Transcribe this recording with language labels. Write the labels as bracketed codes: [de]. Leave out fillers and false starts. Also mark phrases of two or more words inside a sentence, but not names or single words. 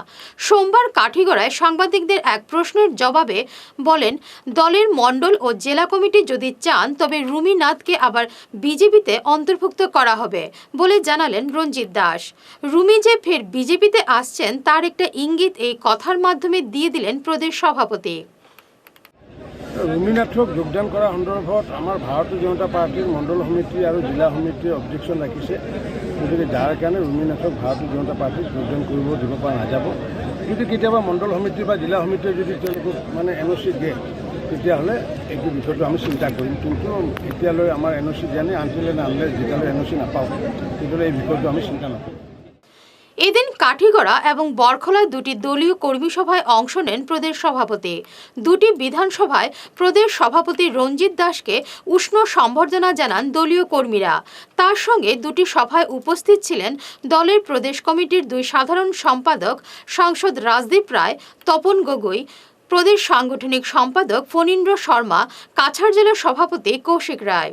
[bn] সোমবার কাঠিগড়ায় সাংবাদিকদের এক প্রশ্নের জবাবে বলেন, দলের মণ্ডল ও জেলা কমিটি যদি চান তবে রুমিনাথকে আবার বিজেপিতে অন্তর্ভুক্ত করা হবে বলে জানালেন রঞ্জিত দাস। রুমি যে ফের বিজেপিতে আসছেন তার একটা ইঙ্গিত এই কথার মাধ্যমে দিয়ে দিলেন প্রদেশ সভাপতি। [as] রুমিনাথক যোগদান কৰা সন্দৰ্ভত আমাৰ ভাৰতীয় জনতা পাৰ্টিৰ মণ্ডল সমিতি আৰু জিলা সমিতিয়ে অবজেকশ্যন ৰাখিছে। গতিকে যাৰ কাৰণে ৰুমিনাথক ভাৰতীয় জনতা পাৰ্টিত যোগদান কৰিব দিব পৰা নাযাব। যদি কেতিয়াবা মণ্ডল সমিতি বা জিলা সমিতিয়ে যদি তেওঁলোকক NOC দিয়ে তেতিয়াহ'লে এইটো বিষয়টো আমি চিন্তা কৰিম। কিন্তু এতিয়ালৈ আমাৰ NOC দিয়া নাই, [en] until unless [as] যেতিয়ালৈ NOC নাপাওঁ তেতিয়ালৈ এই বিষয়টো আমি চিন্তা নকৰোঁ। [bn] এদিন কাঠিগড়া এবং বরখলায় দুটি দলীয় কর্মী সভায় অংশ নেন প্রদেশ সভাপতি। দুটি বিধানসভায় প্রদেশ সভাপতি রঞ্জিত দাসকে উষ্ণ সম্বর্ধনা জানান দলীয় কর্মীরা। তার সঙ্গে দুটি সভায় উপস্থিত ছিলেন দলের প্রদেশ কমিটির দুই সাধারণ সম্পাদক সাংসদ রাজদীপ রায়, তপন গগৈ, প্রদেশ সাংগঠনিক সম্পাদক ফণীন্দ্র শর্মা, কাছাড় জেলা সভাপতি কৌশিক রায়।